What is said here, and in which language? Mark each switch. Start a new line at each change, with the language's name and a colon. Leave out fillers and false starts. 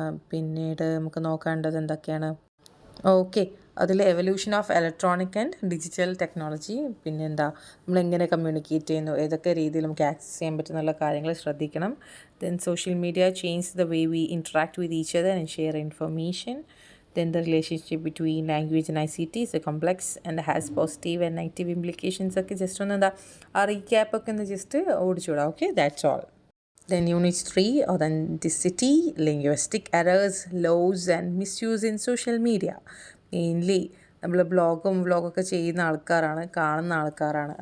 Malayalam: പിന്നീട് നമുക്ക് നോക്കേണ്ടത് എന്തൊക്കെയാണ്? ഓക്കെ, അതിൽ evolution of electronic and digital technology, പിന്നെന്താ നമ്മളെങ്ങനെ കമ്മ്യൂണിക്കേറ്റ് ചെയ്യുന്നു, ഏതൊക്കെ രീതിയിൽ നമുക്ക് ആക്സസ് ചെയ്യാൻ പറ്റുന്നുള്ള കാര്യങ്ങൾ ശ്രദ്ധിക്കണം.
English: Then social media change the way we interact with each other and share information. Then the relationship between language and ICT is complex and has positive and negative implications.
Malayalam: ഒക്കെ just ഒന്ന് എന്താ ആ recap ഒക്കെ ഒന്ന് just ഓടിച്ചുവിടാം.
English: Okay, that's all. Then Unit 3, authenticity, linguistic errors, laws and misuse in social media.
Malayalam: Mainly നമ്മൾ വ്ളോഗൊക്കെ ചെയ്യുന്ന ആൾക്കാരാണ്, കാണുന്ന ആൾക്കാരാണ്.